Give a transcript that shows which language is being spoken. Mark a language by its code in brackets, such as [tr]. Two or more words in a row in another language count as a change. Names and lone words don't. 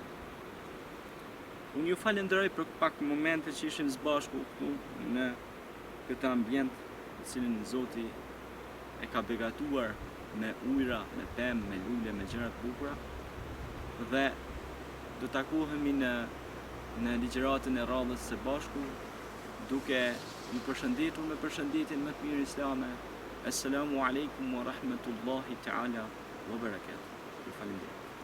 [sq] Unë ju falenderoj për pak momente që ishim së bashku këtu në këtë ambient në cilin Zoti e ka begatuar me ujëra, me pemë, me lule, me gjëra të bukura, dhe do takohemi në ligjëratën e radhës së bashku, duke ju përshëndetur me përshëndetjen më të mirë islame. [ar] السلام عليكم ورحمة الله تعالى وبركاته. [sq] Ju falenderoj.